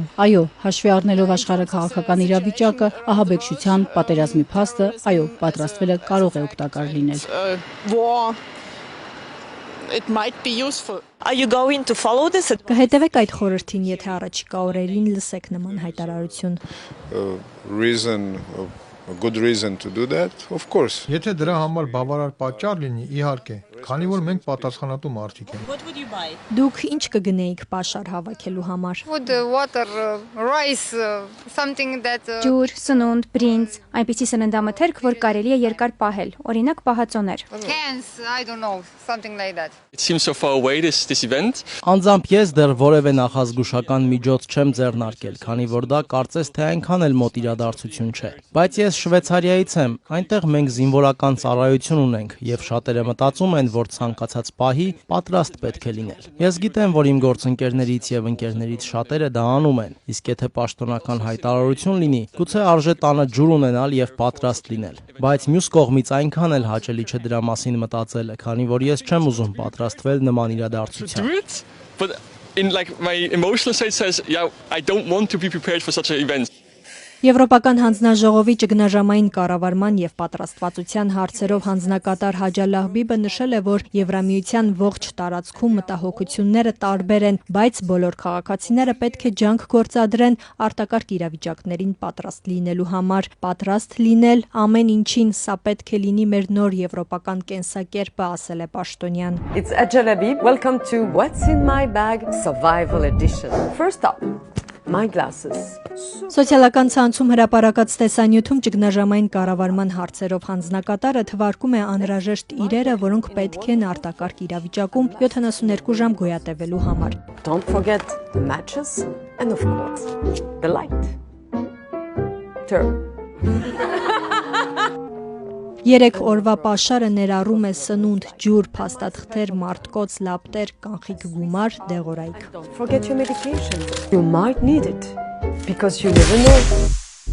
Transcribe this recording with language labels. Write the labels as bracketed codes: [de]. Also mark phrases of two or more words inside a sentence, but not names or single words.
[hy] Այո, հաշվի առնելով աշխարհաքաղաքական իրավիճակը, ահաբեկչության, պատերազմի փաստը, այո, պատրաստվելը կարող է օգտակար լինել։ Կհետևեք այդ խորհրդին, եթե առաջիկա օրերին լսեք նման հայտարարություն։ [en] Good reason to do that, of course. [hy] Եթե դրա համար բավարար պատճառ լինի, իհարկե, քանի որ մենք պատասխանատու մարդիկ ենք։ Դուք ինչ կգնեիք պաշար հավաքելու համար։ [en] Food, water, rice, something that [hy] Ջուր, սնունդ, բրինձ, այնպիսի սննդամթերք, որ կարելի է երկար պահել, օրինակ պահածոներ։ [en] cans, I don't know, something like that. It seems so far away this event. [hy] Անձամբ ես դեռ որևէ նախազգուշական միջոց չեմ ձեռնարկել, քանի որ դա կարծես թե այնքան էլ մոտ իրադարձություն չէ։ Բայց ես Շվեյցարիայից եմ, այնտեղ մենք զինվորական ծառայություն ունենք եւ շատերը մտածում են, որ ցանկացած պահի պատրաստ պետք է լինել։ Ես գիտեմ, որ իմ գործընկերներից եւ ընկերներից շատերը դա անում են, իսկ եթե պաշտոնական հայտարարություն լինի, գուցե արժե տանը ջուր ունենալ եւ պատրաստ լինել։ Բայց մյուս կողմից այնքան էլ հաճելի չէ դրա մասին մտածելը, քանի որ ես չեմ ուզում պատրաստվել նման իրադարձության։ [en] But in my emotional state says, yeah, I don't want to be prepared for such an event. [hy] Եվրոպական հանձնաժողովի ճգնաժամային կառավարման եւ պատրաստվածության հարցերով հանձնակատար Հաջա Լահբիբը նշել է, որ Եվրամիության ողջ տարածքում մտահոգությունները տարբեր են, բայց բոլոր քաղաքացիները պետք է ջանք գործադրեն արտակարգ իրավիճակներին պատրաստ լինելու համար։ Պատրաստ լինել ամեն ինչին, սա պետք է լինի մեր նոր եվրոպական կենսակերպը, ասել է պաշտոնյան։ [en] It's Hajja Lahbib. Welcome to What's in My Bag Survival Edition. First up, my glasses. [hy] Սոցիալական ցանցում հրապարակած տեսանյութում ճգնաժամային կառավարման հարցերով հանձնակատարը թվարկում է անհրաժեշտ իրերը, որոնք պետք են արտակարգ իրավիճակում 72 ժամ գոյատևելու համար։ [en] Don't forget the matches and of course the light. Turn. [hy] 3 օրվա պաշարը ներառում է սնունդ, ջուր, փաստաթղթեր, մարտկոց, լապտեր, կանխիկ գումար, դեղորայք։ [en] Don't forget your medication. You might need it because you never know.